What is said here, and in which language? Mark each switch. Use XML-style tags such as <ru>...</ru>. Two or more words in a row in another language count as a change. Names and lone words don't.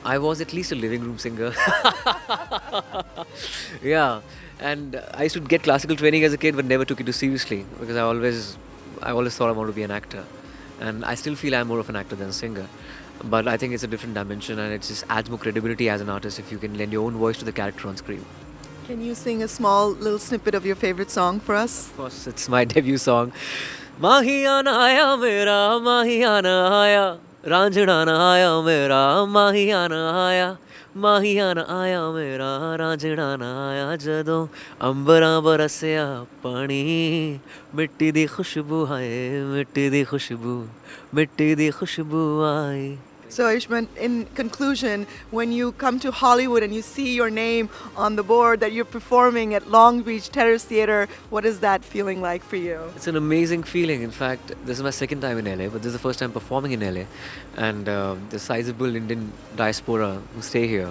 <en>I was at least a living room singer. Yeah, and I used to get classical training as a kid, but never took it too seriously because I always thought I wanted to be an actor, and I still feel I'm more of an actor than a singer. But I think it's a different dimension, and it just adds more credibility as an artist if you can lend your own voice to the character on screen. Can you sing a small little snippet of your favorite song for us? Of course, it's my debut song.</en> <pa>ਮਹਿਆਣਾ ਆਇਆ ਮੇਰਾ, ਮਹਿਆਣਾ ਆਇਆ, ਰਾਂਝਣਾ ਆਇਆ ਮੇਰਾ, ਮਹਿਆਣਾ ਆਇਆ, ਮਹਿਆਣਾ ਆਇਆ ਮੇਰਾ, ਰਾਂਝਣਾ ਆਇਆ, ਜਦੋਂ ਅੰਬਰਾਂ ਬਰਸਿਆ ਪਾਣੀ ਮਿੱਟੀ ਦੀ ਖੁਸ਼ਬੂ ਆਏ ਮਿੱਟੀ ਦੀ ਖੁਸ਼ਬੂ ਮਿੱਟੀ ਦੀ ਖੁਸ਼ਬੂ ਆਈ.</pa> <en>So, Ayushmann, in conclusion, when you come to Hollywood and you see your name on the board that you're performing at Long Beach Terrace Theater, what is that feeling like for you? It's an amazing feeling. In fact, this is my second time in LA, but this is the first time performing in LA. And the sizable Indian diaspora who stay here.</en>